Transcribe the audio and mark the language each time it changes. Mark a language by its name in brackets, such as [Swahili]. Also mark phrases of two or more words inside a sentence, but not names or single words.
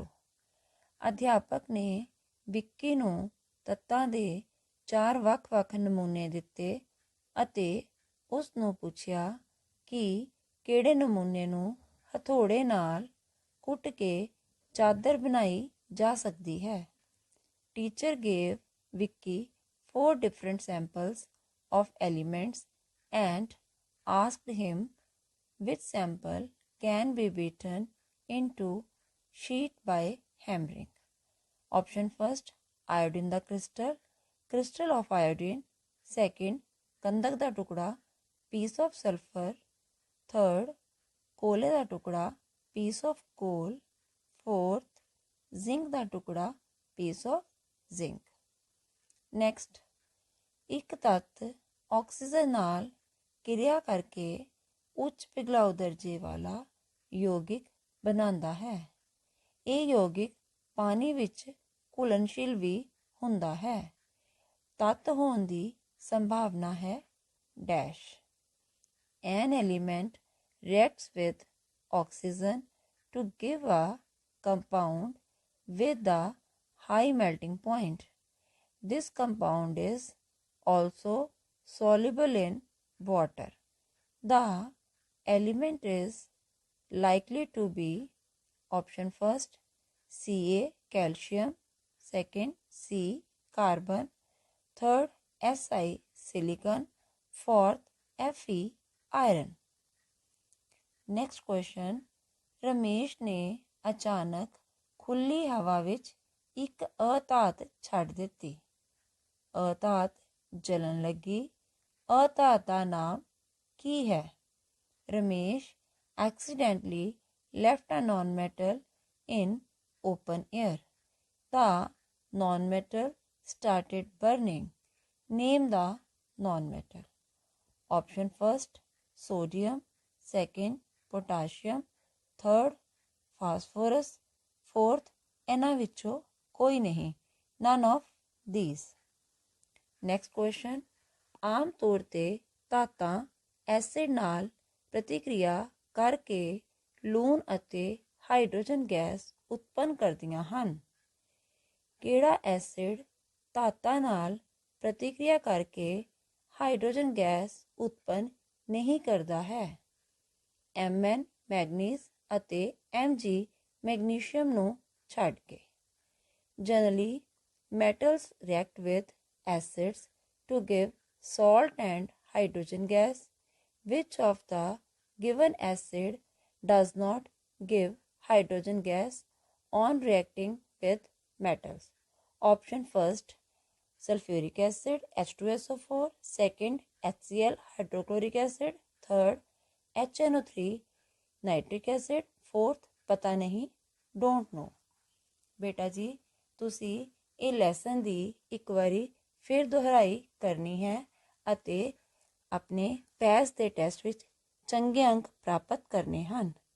[Punjabi] ਅਧਿਆਪਕ ਨੇ ਵਿੱਕੀ ਨੂੰ ਤੱਤਾਂ ਦੇ 4 ਵੱਖ-ਵੱਖ ਨਮੂਨੇ ਦਿੱਤੇ ਅਤੇ ਉਸ ਨੂੰ ਪੁੱਛਿਆ ਕਿ ਕਿਹੜੇ ਨਮੂਨੇ ਨੂੰ ਹਥੌੜੇ ਨਾਲ ਕੁੱਟ ਕੇ ਚਾਦਰ ਬਣਾਈ ਜਾ ਸਕਦੀ ਹੈ. [English] teacher gave ਵਿੱਕੀ 4 different samples of elements and asked him which sample can be beaten into sheet by hammering. Option first, iodine ਦਾ crystal of iodine. Second, [Punjabi] ਗੰਧਕ ਦਾ ਟੁਕੜਾ, [English] piece of sulfur. Third, [Punjabi] ਕੋਲੇ ਦਾ ਟੁਕੜਾ, [English] piece of coal. [Punjabi] Fourth, zinc ਦਾ ਟੁਕੜਾ, [English] piece of zinc. Next, [Punjabi] ਇੱਕ ਤੱਤ ਆਕਸੀਜਨ ਨਾਲ ਕਿਰਿਆ ਕਰਕੇ ਉੱਚ ਪਿਘਲਾਊ ਦਰਜੇ ਵਾਲਾ ਯੌਗਿਕ ਬਣਾਉਂਦਾ ਹੈ. ਇਹ ਯੌਗਿਕ ਪਾਣੀ ਵਿੱਚ ਘੁਲਣਸ਼ੀਲ ਵੀ ਹੁੰਦਾ ਹੈ. ਤੱਤ ਹੋਣ ਦੀ ਸੰਭਾਵਨਾ ਹੈ ਡੈਸ਼. [English] An element reacts with oxygen to give a compound with the high melting point. This compound is also soluble in water. The element is likely to be option first Ca calcium, second C carbon, third Si silicon, fourth Fe iron. Next question. [Punjabi] ਰਮੇਸ਼ ਨੇ ਅਚਾਨਕ ਖੁੱਲੀ ਹਵਾ ਵਿੱਚ ਇੱਕ ਅਧਾਤ ਛੱਡ ਦਿੱਤੀ। ਅਧਾਤ ਜਲਣ ਲੱਗੀ। ਅਧਾਤ ਦਾ ਨਾਮ ਕੀ ਹੈ? [English] ਰਮੇਸ਼ accidentally left a non-metal in open air. The non-metal started burning. Name the non-metal. Option first sodium, second potassium, third phosphorus, fourth [Punjabi] ਇਹਨਾਂ ਵਿੱਚੋਂ ਕੋਈ ਨਹੀਂ, [English] none of these. Next question. [Punjabi] ਆਮ ਤੌਰ ਤੇ ਧਾਤਾਂ ਐਸਿਡ ਨਾਲ ਪ੍ਰਤੀਕਿਰਿਆ ਕਰਕੇ ਲੂਣ ਅਤੇ ਹਾਈਡਰੋਜਨ ਗੈਸ ਉਤਪੰਨ ਕਰਦੀਆਂ ਹਨ। ਕਿਹੜਾ ਐਸਿਡ ਧਾਤਾਂ ਨਾਲ ਪ੍ਰਤੀਕਿਰਿਆ ਕਰਕੇ ਹਾਈਡਰੋਜਨ ਗੈਸ ਉਤਪੰਨ ਨਹੀਂ ਕਰਦਾ ਹੈ? Mn ਮੈਗਨੀਜ਼ ਅਤੇ Mg ਮੈਗਨੀਸ਼ੀਅਮ ਨੂੰ ਛੱਡ ਕੇ। [English] Generally, metals react with acids to give salt and hydrogen gas. Which of the given acid does not give hydrogen gas on reacting with metals? Option first sulfuric acid H2SO4, second HCl hydrochloric acid, third HNO3 nitric acid, fourth [Punjabi] ਪਤਾ ਨਹੀਂ [English] don't know. [Punjabi] ਬੇਟਾ ਜੀ ਤੁਸੀਂ ਇਹ ਲੈਸਨ ਦੀ ਇੱਕ ਵਾਰੀ ਫਿਰ ਦੁਹਰਾਈ ਕਰਨੀ ਹੈ ਅਤੇ ਆਪਣੇ ਪੈਸ ਦੇ ਟੈਸਟ ਵਿੱਚ ਚੰਗੇ ਅੰਕ ਪ੍ਰਾਪਤ ਕਰਨੇ ਹਨ।